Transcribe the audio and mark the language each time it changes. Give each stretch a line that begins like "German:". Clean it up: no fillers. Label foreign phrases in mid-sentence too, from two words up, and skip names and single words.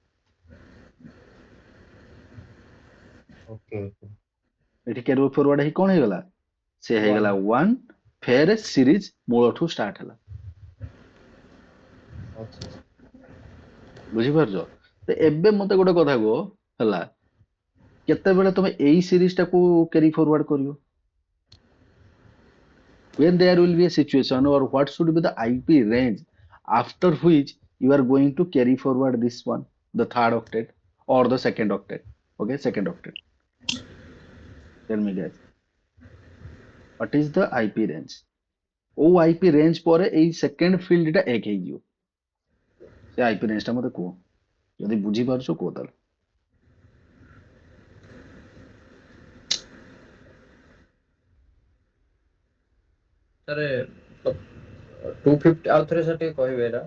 Odia: ଏଠି
English: carry forward
Odia: ହେଇ କଣ ହେଇଗଲା, ସେ ହେଇଗଲା 1, ଫେରେ ସିରିଜ ମୂଳଠୁ ଷ୍ଟାର୍ଟ ହେଲା। ବୁଝିପାରୁଛ? ତ ଏବେ ମତେ ଗୋଟେ କଥା କୁହ ହେଲା, କେତେବେଳେ ତମେ ଏଇ ସିରିଜ ଟାକୁ
English: carry forward
Odia: କରିବ?
English: When there will be a situation, or what should be the IP range after which you are going to carry forward this one, the third octet or the second octet? Okay, second octet. Tell me guys, what is the IP range?
Odia: ओ
English: IP range
Odia: ପରେ ଏଇ
English: second field
Odia: ଟା 1 ହେଇଯିବ। ସେ
English: IP range
Odia: ଟା ମତେ କୁହ, ଯଦି ବୁଝି ପାରୁଛ କୁହ ତାହେଲେ। ସାରେ 250 ଆଉ ଥରେ ସାର୍ ଟିକେ କହିବେ ଏଟା।